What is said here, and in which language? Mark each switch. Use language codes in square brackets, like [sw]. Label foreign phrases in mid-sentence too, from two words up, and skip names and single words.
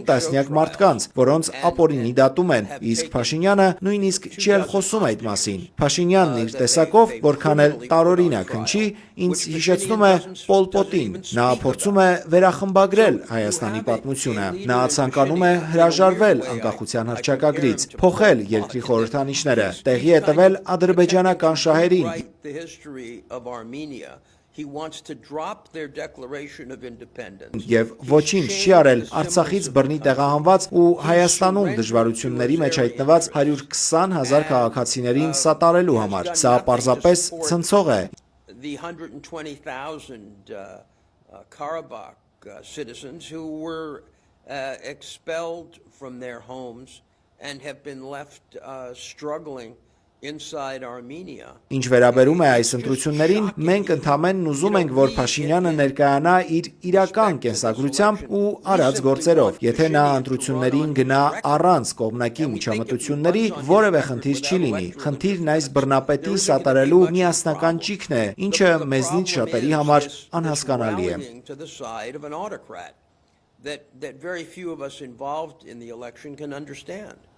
[hy] տասնյակ մարդկանց, որոնց ապօրինի դատում են, իսկ Փաշինյանը նույնիսկ չի էլ խոսում այդ մասին։ Փաշինյանն իր տեսակով, որքան էլ տարօրինակ հնչի, ինձ հիշեցնում է Պոլ Պոտին։ Նա փորձում է վերախմբագրել Հայաստանի պատմությունը։ Նա ցանկանում է հրաժարվել անկախության հռչակագրից, փոխել երկրի խորհրդանիշները, տեղի է տվել ադրբեջանական շահերին։ [en] The history of Armenia. He wants to drop their declaration of independence. [hy] Եվ ոչինչ չի արել Արցախից բռնի տեղահանված ու Հայաստանում դժվարությունների մեջ հայտնված 120,000 քաղաքացիներին սատարելու համար։ Սա պարզապես ցնցող է։ [en] The 120,000 Karabakh citizens who were expelled from their homes and have been left struggling inside Armenia. [hy] Ինչ վերաբերում է այս ընտրություններին, մենք ընդհանրեն ուզում ենք, որ Փաշինյանը ներկայանա իր իրական կենսագրությամբ ու արած գործերով։ Եթե նա ընտրություններին գնա առանց կողմնակի միջամտությունների, որևէ խնդիր չի լինի։ Խնդիրն այս բռնապետի սատարելու միասնական ճիգն է, ինչը մեզնից շատերի համար անհասկանալի է։ [en] To the side of an autocrat that very few of us involved in the election can understand.